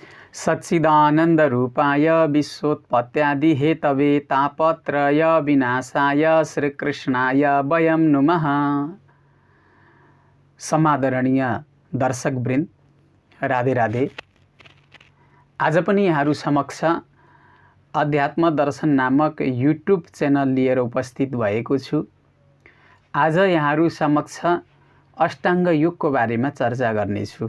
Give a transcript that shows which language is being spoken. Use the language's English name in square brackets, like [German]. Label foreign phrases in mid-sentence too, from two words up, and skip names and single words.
[Sanskrit] सच्चिदानंद रूपाय विश्वोत्पत्त्यादि हेतवे तापत्रय विनाशाय श्रीकृष्णाय वयं नुमः। [Nepali] समादरणीय दर्शकवृन्द, राधे राधे। आज पनि यहाँहरू समक्ष अध्यात्म दर्शन नामक [English] YouTube channel [Nepali] लिएर उपस्थित भएको छु। आज यहाँहरू समक्ष अष्टाङ्ग योगको बारेमा चर्चा गर्नेछु।